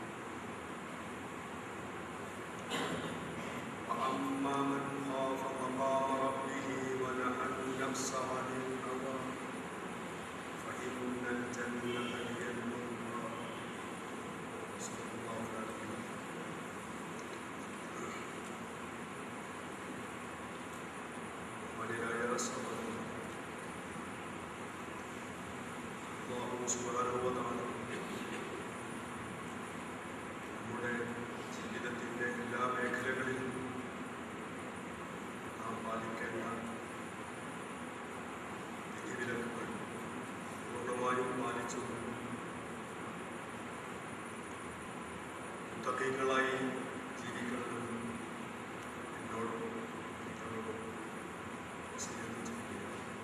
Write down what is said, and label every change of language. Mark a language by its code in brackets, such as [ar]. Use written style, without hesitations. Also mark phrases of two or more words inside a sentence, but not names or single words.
[ar] وأما من خاف مقام ربه ونهى النفس عن الهوى فإن الجنة هي المأوى. صدق الله العظيم. الله سبحانه وتعالى [ml] നമ്മുടെ ജീവിതത്തിൻ്റെ എല്ലാ മേഖലകളിലും നാം പാലിക്കേണ്ട വിധിവിലക്കുകൾ പൂർണ്ണമായും പാലിച്ചു മുത്തഖീങ്ങളായി ജീവിക്കണമെന്ന് എന്നോടും നിങ്ങളോടും വസിയത്ത് ചെയ്യുകയാണ്.